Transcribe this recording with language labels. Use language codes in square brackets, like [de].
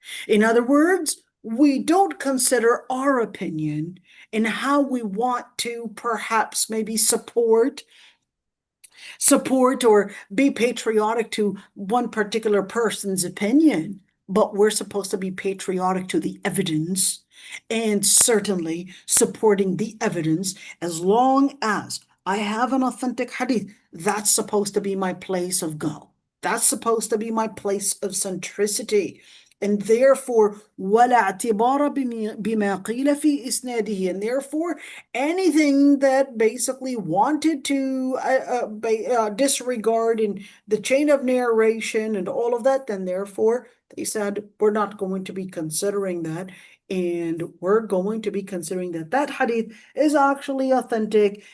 [en] In other words, we don't consider our opinion and how we want to perhaps maybe support or be patriotic to one particular person's opinion, but we're supposed to be patriotic to the evidence and certainly supporting the evidence as long as I have an authentic hadith. That's supposed to be my place of go. That's supposed to be my place of centricity. And therefore, [ar] ولا اعتبار بما قيل في إسناده. [en] And therefore, anything that basically wanted to disregard in the chain of narration and all of that, then therefore they said, we're not going to be considering that. And we're going to be considering that that hadith is actually authentic.